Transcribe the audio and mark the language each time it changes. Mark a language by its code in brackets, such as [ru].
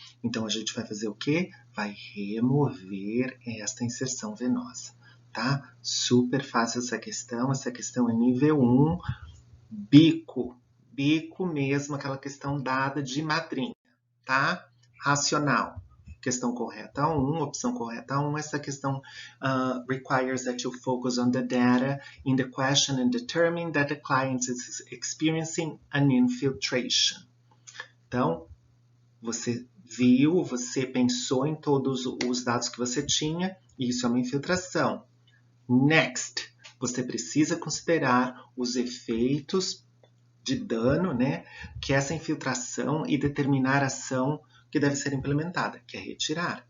[pt] Então, a gente vai fazer o quê? Vai remover esta inserção venosa, tá? Super fácil essa questão é nível 1, bico mesmo, aquela questão dada de madrinha, tá? Racional. Questão correta 1, opção correta 1, essa questão [en] requires that you focus on the data in the question and determine that the client is experiencing an infiltration. [pt] Então, você viu, você pensou em todos os dados que você tinha, isso é uma infiltração. Next, você precisa considerar os efeitos de dano, né, que essa infiltração e determinar a ação que deve ser implementada, que é retirar.